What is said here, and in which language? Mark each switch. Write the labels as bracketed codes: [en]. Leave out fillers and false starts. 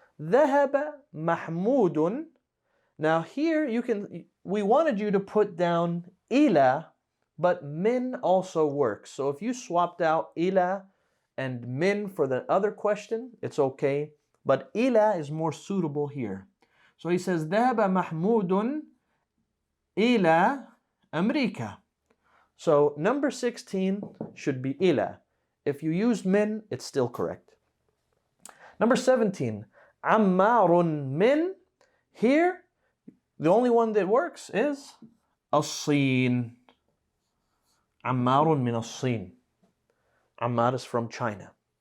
[ar] ذهب محمود. [en] Now here we wanted you to put down ila, but min also works. So if you swapped out ila and min for the other question, it's okay. But ila is more suitable here. So he says, [ar] ذهب محمود إلى أمريكا. [en] So number 16 should be ila. If you use min, it's still correct. Number 17, [ar] Ammarun min. [en] Here, the only one that works is الصين. [ar] Ammarun min الصين. [en] Ammar is from China.